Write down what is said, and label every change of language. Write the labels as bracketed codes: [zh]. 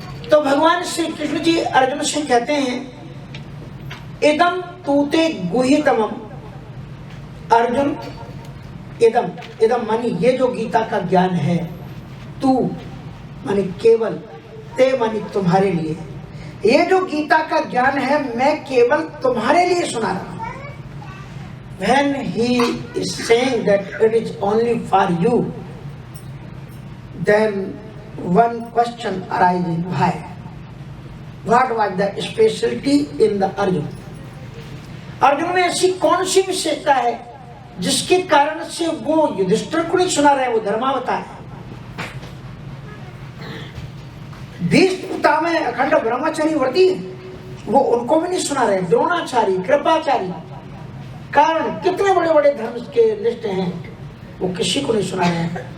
[hi] तो भगवान श्री कृष्ण जी अर्जुन से कहते हैं [sa] इदम तूते गुहितमम। [hi] अर्जुन, इदम, इदम मानी ये जो गीता का ज्ञान है, तू मानी केवल, ते मानी तुम्हारे लिए, ये जो गीता का ज्ञान है मैं केवल तुम्हारे लिए सुना रहा हूं। [en] When he is saying that it is only for you, then one question arises: why? What was the specialty in the Arjun? [hi] Arjun में ऐसी कौन सी विशेषता है जिसके कारण से वो युधिष्ठिर को नहीं सुना रहे? वो धर्मावतार है। भीष्म पितामह अखंड ब्रह्मचारी व्रती, वो उनको भी नहीं सुना रहे। द्रोणाचार्य, कृपाचार्य, कारण कितने बड़े बड़े धर्म के लिस्ट हैं, वो किसी को नहीं सुना रहे हैं।